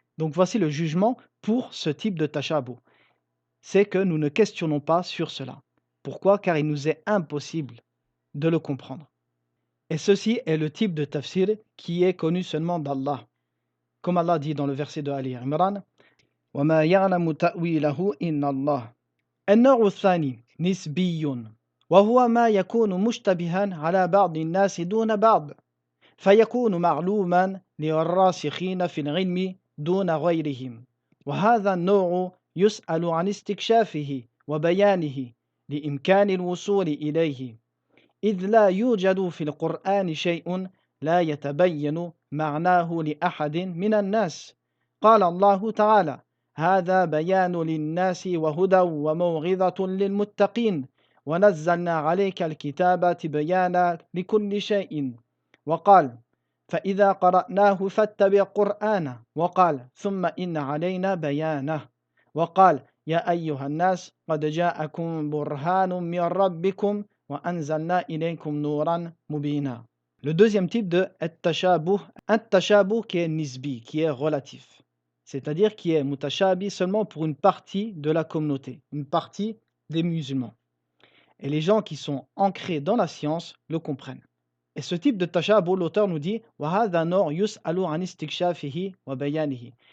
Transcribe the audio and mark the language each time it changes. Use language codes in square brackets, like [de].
[fr] Donc voici le jugement pour ce type de tashabuh. C'est que nous ne questionnons pas sur cela. Pourquoi? Car il nous est impossible de le comprendre. Et ceci est le type de tafsir qui est connu seulement d'Allah. Comme Allah dit dans le verset de Ali Imran, [ar] وَمَا يَعْلَمُ تَأْوِيلَهُ إِنَّ اللَّهَ. النوع الثاني نسبي وهو ما يكون مشتبها على بعض الناس دون بعض فيكون معلوما للراسخين في العلم دون غيرهم وهذا النوع يسأل عن استكشافه وبيانه لإمكان الوصول إليه إذ لا يوجد في القرآن شيء لا يتبين معناه لأحد من الناس قال الله تعالى هذا بيان للناس وهدى وموعظة للمتقين ونزلنا عليك الكتاب تبيانا لكل شيء وقال فإذا قرأناه فاتبع قرآنه وقال ثم إن علينا بيانه وقال يا أيها الناس قد جاءكم برهان من ربكم وأنزلنا إليكم نورا مبينا. [fr] Le deuxième type de at-tashabuh, un tashabuh qui est nisbi, qui est relatif, c'est-à-dire qui est mutashabi seulement pour une partie de la communauté, une partie des musulmans. Et les gens qui sont ancrés dans la science le comprennent. Et ce type de tashabuh, l'auteur nous dit [ar] وَهَذَا نَوْعٌ يُسْأَلُ عَنِ اسْتِكْشَافِهِ وَبَيَانِهِ.